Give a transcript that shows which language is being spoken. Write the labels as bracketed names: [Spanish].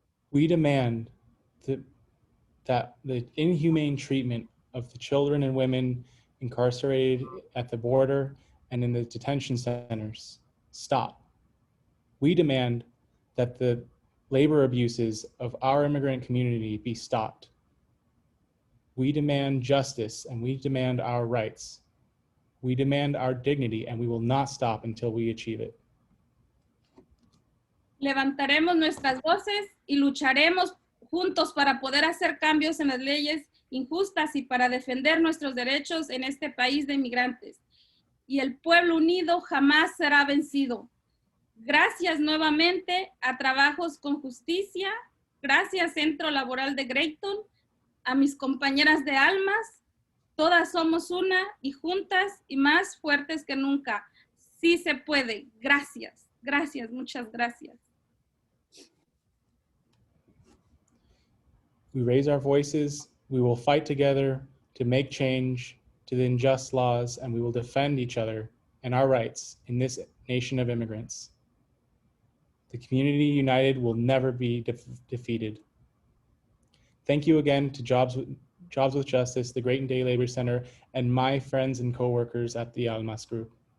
[English] We demand that the inhumane treatment of the children and women incarcerated at the border and in the detention centers stop. We demand that the labor abuses of our immigrant community be stopped. We demand justice and we demand our rights. We demand our dignity and we will not stop until we achieve it. [Spanish] Levantaremos nuestras voces y lucharemos juntos para poder hacer cambios en las leyes injustas y para defender nuestros derechos en este país de inmigrantes. Y el pueblo unido jamás será vencido. Gracias nuevamente a Trabajos con Justicia, gracias Centro Laboral de Grayton, a mis compañeras de ALMAS, todas somos una y juntas y más fuertes que nunca. Sí se puede. Gracias, gracias, muchas gracias. [English] We raise our voices, we will fight together to make change to the unjust laws, and we will defend each other and our rights in this nation of immigrants. The community united will never be defeated. Thank you again to Jobs with Justice, the Grayton Day Labor Center, and my friends and coworkers at the ALMAS Group.